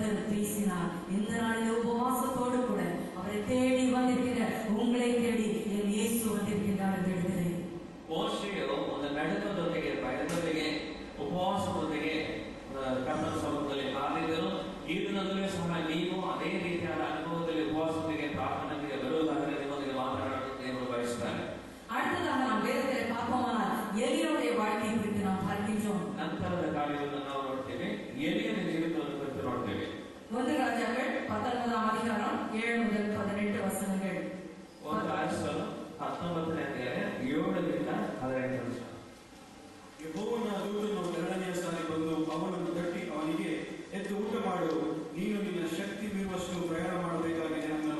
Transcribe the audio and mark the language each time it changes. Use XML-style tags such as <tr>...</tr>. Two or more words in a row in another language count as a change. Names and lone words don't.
<ta>பேசினார். இந்த நாளில் உபவாசத்தோடு கூட அவரை தேடி வந்திருக்கிற உங்களை தேடி என் இயேசு வந்திருக்கின்றார் என்று எழுதுகிறேன்.</ta> <kn>ಮೋಶೆಯು ಒಂದು ನಡುಕದೊಂದಿಗೆ ಭಯದೊಂದಿಗೆ ಉಪವಾಸದೊಂದಿಗೆ ಕರ್ತನ ಸಮ್ಮುಖದಲ್ಲಿ ಕಾದಿದ್ದರು. ಈ ದಿನದಲ್ಲೂ ಸಹ ನೀವು ಅದೇ ರೀತಿಯಾದ ಅನುಭವದಲ್ಲಿ ಉಪವಾಸದೊಂದಿಗೆ ಪ್ರಾರ್ಥನೆಗೆ ಬರುವುದಾದರೆ ನಿಮ್ಮೊಂದಿಗೆ ಮಾತನಾಡಲು ದೇವರು ಬಯಸುತ್ತಾರೆ.</kn> <ta>அடுத்ததாக நாம் வேதத்தை பார்ப்போமானால் எலியாவுடைய வாழ்க்கையை குறித்து நாம் பார்க்கின்றோம்.</ta> <kn>ನಂತರದ ಕಾರ್ಯವನ್ನು ನಾವು ನೋಡ್ತೇವೆ. ಎಲಿಯನ ಜೀವಿತವನ್ನು ಕುರಿತು ನೋಡ್ತೇವೆ. 1 ರಾಜಾಗಳು 19ನೇ ಅಧಿಕಾರಂ 7 முதல் 18 ವಚನಗಳು. 1 ಅರಸರು 19ನೇ ಅಧ್ಯಾಯ 7ರಿಂದ 18 ವಚನ. ಯೆಹೋವನ ದೂತನು ಎರಡನೆಯ ಸಾರಿ ಬಂದು ಅವನನ್ನು ತಟ್ಟಿ ಅವನಿಗೆ, ಎದ್ದು ಊಟ ಮಾಡು, ನೀನು ನಿನ್ನ ಶಕ್ತಿ ಮೀರುವಷ್ಟು ಪ್ರಯಾಣ ಮಾಡಬೇಕಾಗಿದೆ ಅಂದನು.</kn>